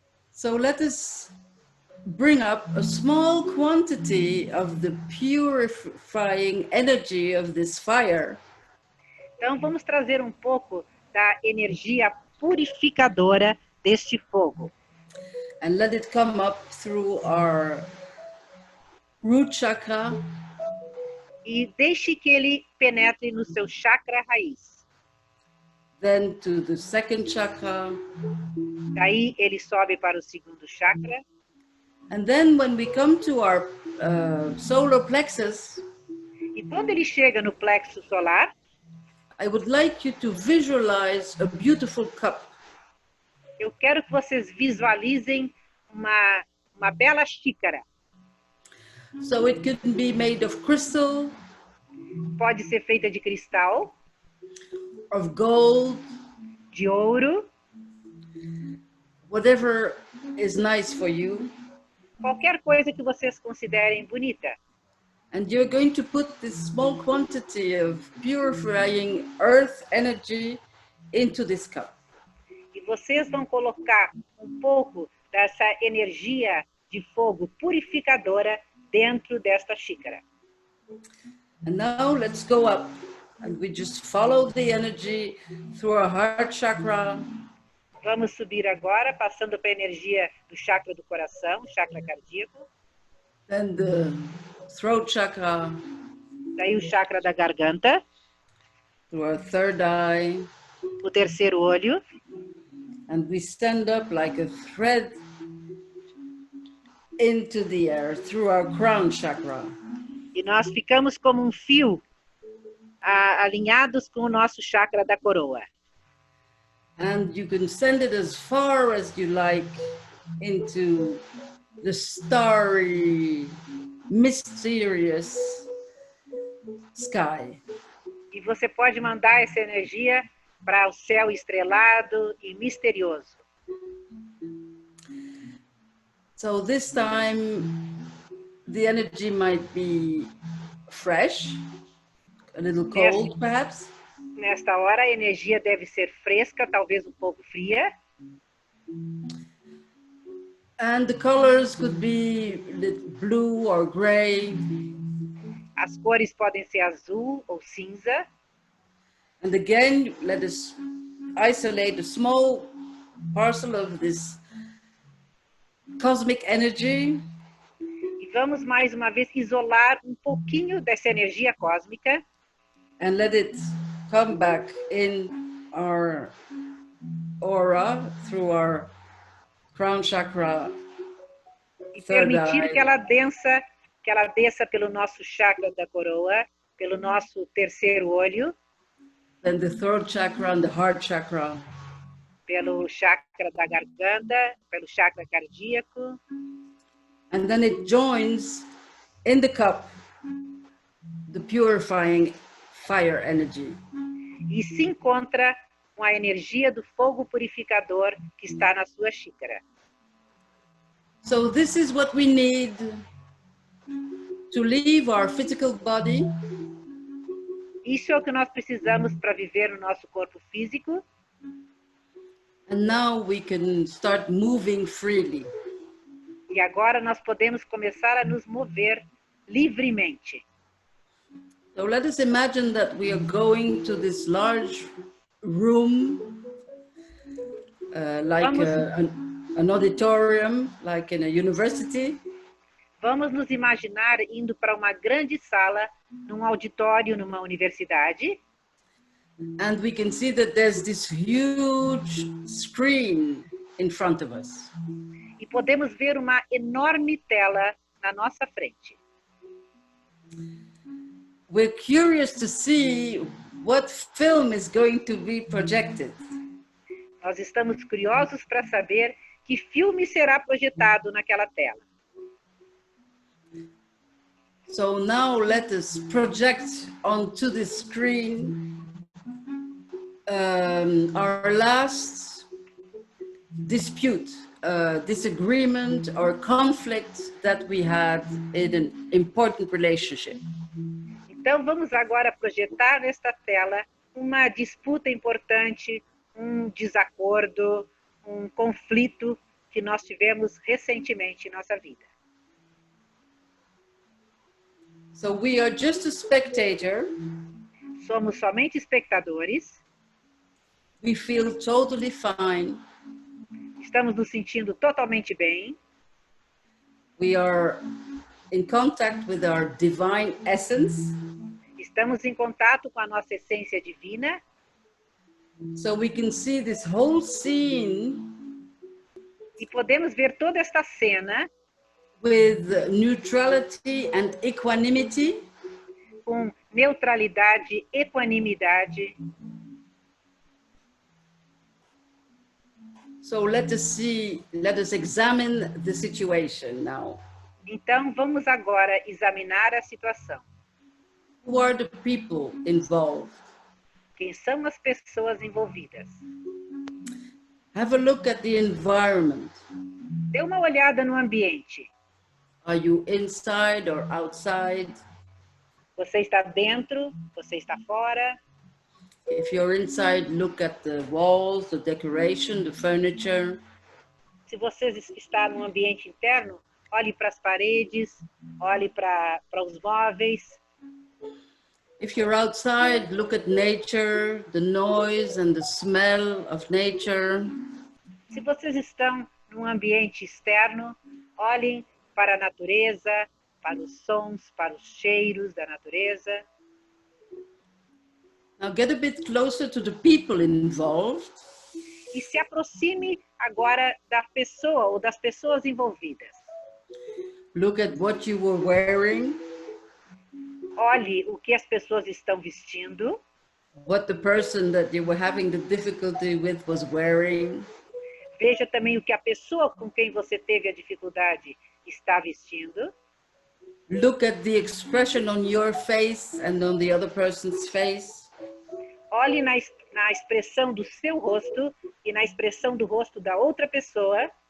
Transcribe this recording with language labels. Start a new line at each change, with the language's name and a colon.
English: So let us bring up a small quantity of the purifying energy of this fire.
Portuguese: Então vamos trazer um pouco da energia purificadora deste fogo.
English: And let it come up through our root chakra.
Portuguese: E deixe que ele penetre no seu chakra raiz.
English: Then to the second chakra.
Portuguese: Daí ele sobe para o segundo chakra.
English: And then when we come to our solar plexus.
Portuguese: E quando ele chega no plexo solar.
English: I would like you to visualize a beautiful cup.
Portuguese: Eu quero que vocês visualizem uma bela xícara.
English: So it can be made of crystal.
Portuguese: Pode ser feita de cristal.
English: Of gold.
Portuguese: De ouro.
English: Whatever is nice for you.
Portuguese: Qualquer coisa que vocês considerem bonita.
English: And you're going to put this small quantity of purifying earth energy into this cup.
Portuguese: E vocês vão colocar um pouco dessa energia de fogo purificadora dentro desta xícara.
English: And now let's go up and we just follow the energy through our heart chakra.
Portuguese: Vamos subir agora, passando para a energia do chakra do coração, chakra cardíaco.
English: Then the throat chakra.
Portuguese: Daí o chakra da garganta.
English: Through our third eye.
Portuguese: O terceiro olho.
English: And we stand up like a thread into the air through our crown chakra.
Portuguese: E nós ficamos como um fio alinhados com o nosso chakra da coroa.
English: And you can send it as far as you like into the starry, mysterious sky.
Portuguese: E você pode mandar essa energia para o céu estrelado e misterioso.
English: So this time the energy might be fresh, a little cold perhaps.
Portuguese: Nesta hora a energia deve ser fresca, talvez um pouco fria.
English: And the colors could be blue or gray.
Portuguese: As cores podem ser azul ou cinza.
English: And again, let us isolate a small parcel of this cosmic energy.
Portuguese: E vamos mais uma vez isolar um pouquinho dessa energia cósmica.
English: And let it come back in our aura through our crown chakra.
Portuguese: E permitir que ela desça pelo nosso chakra da coroa, pelo nosso terceiro olho.
English: Then the throat chakra and the heart chakra.
Portuguese: Pelo chakra da garganta, pelo chakra cardíaco.
English: And then it joins in the cup the purifying fire energy.
Portuguese: E se encontra com a energia do fogo purificador que está na sua xícara.
English: So this is what we need to leave our physical body.
Portuguese: Isso é o que nós precisamos para viver no nosso corpo físico.
English: And now we can start moving freely.
Portuguese: E agora nós podemos começar a nos mover livremente.
English: So let us imagine that we are going to this large room, like an auditorium, like in a university.
Portuguese: Vamos nos imaginar indo para uma grande sala, num auditório, numa universidade.
English: And we can see that there's this huge screen in front of us.
Portuguese: E podemos ver uma enorme tela na nossa frente.
English: We're curious to see what film is going to be projected.
Portuguese: Nós estamos curiosos para saber que filme será projetado naquela tela.
English: So now let us project onto the screen our last dispute, disagreement or conflict that we had in an important relationship.
Portuguese: Então vamos agora projetar nesta tela uma disputa importante, um desacordo, um conflito que nós tivemos recentemente em nossa vida.
English: So we are just a spectator.
Portuguese: Somos somente espectadores.
English: We feel totally fine.
Portuguese: Estamos nos sentindo totalmente bem.
English: We are in contact with our divine essence.
Portuguese: Estamos em contato com a nossa essência divina.
English: So we can see this whole scene.
Portuguese: E podemos ver toda esta cena
English: with neutrality and equanimity.
Portuguese: Com neutralidade, equanimidade.
English: So let us examine the situation now.
Portuguese: Então vamos agora examinar a situação.
English: Who are the people involved?
Portuguese: Quem são as pessoas envolvidas?
English: Have a look at the environment.
Portuguese: Dê uma olhada no ambiente.
English: Are you inside or outside?
Portuguese: Você está dentro? Você está fora?
English: If you're inside, look at the walls, the decoration, the furniture.
Portuguese: Se você está no ambiente interno, olhe para as paredes, olhe para os móveis.
English: If you're outside, look at nature, the noise and the smell of nature.
Portuguese: Se vocês estão num ambiente externo, olhem para a natureza, para os sons, para os cheiros da natureza.
English: Now get a bit closer to the people involved.
Portuguese: E se aproxime agora da pessoa ou das pessoas envolvidas.
English: Look at what you were wearing.
Portuguese: Olhe o que as pessoas estão vestindo.
English: What the person that you were having the difficulty with was wearing.
Portuguese: Veja também o que a pessoa com quem você teve a dificuldade está vestindo.
English: Look at the expression on your face and on the other person's face.
Portuguese: Olhe na expressão do seu rosto e na expressão do rosto da outra pessoa.